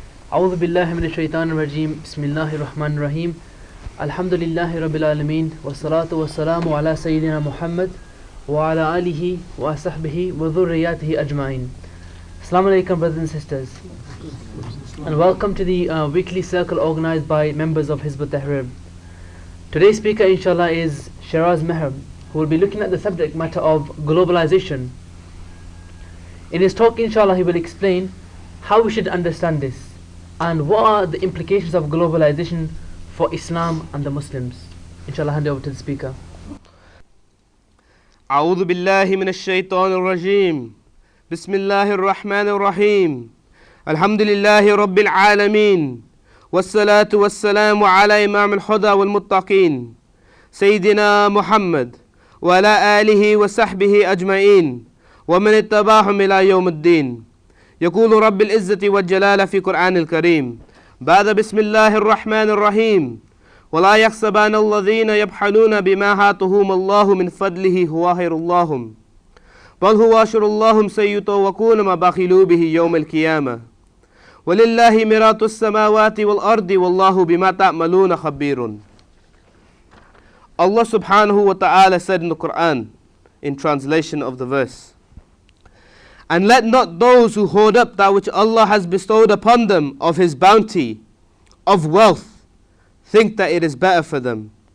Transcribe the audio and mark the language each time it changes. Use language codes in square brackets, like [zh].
[ar] أعوذ بالله من الشيطان الرجيم بسم الله الرحمن الرحيم الحمد لله رب العالمين والصلاة والسلام على سيدنا محمد وعلى آله وصحبه وذرياته أجمعين. [en] Assalamu alaikum, brothers and sisters, and welcome to the weekly circle organized by members of Hizb ut-Tahrir. Today's speaker inshallah is Shiraz Maher, who will be looking at the subject matter of globalization. In his talk inshallah he will explain how we should understand this and what are the implications of globalization for Islam and the Muslims. Inshallah, hand over to the speaker. [ar] أعوذ بالله من الشيطان الرجيم بسم الله الرحمن الرحيم الحمد لله رب العالمين والصلاة والسلام على إمام الهدى والمتقين سيدنا محمد وعلى آله وصحبه أجمعين ومن اتبعهم إلى يوم الدين. يقول رب العزة والجلال في قرآن الكريم بعد بسم الله الرحمن الرحيم ولا يحسبن الذين يبخلون بما آتاهم الله من فضله هو خير لهم بل هو شر لهم سيطوقون ما بخلوا به يوم القيامة ولله ميراث السماوات والأرض والله بما تعملون خبير. [en] Allah subhanahu wa ta'ala said in the Quran, in translation of the verse, "And let not those who hoard up that which Allah has bestowed upon them of His bounty, of wealth, think that it is better for them.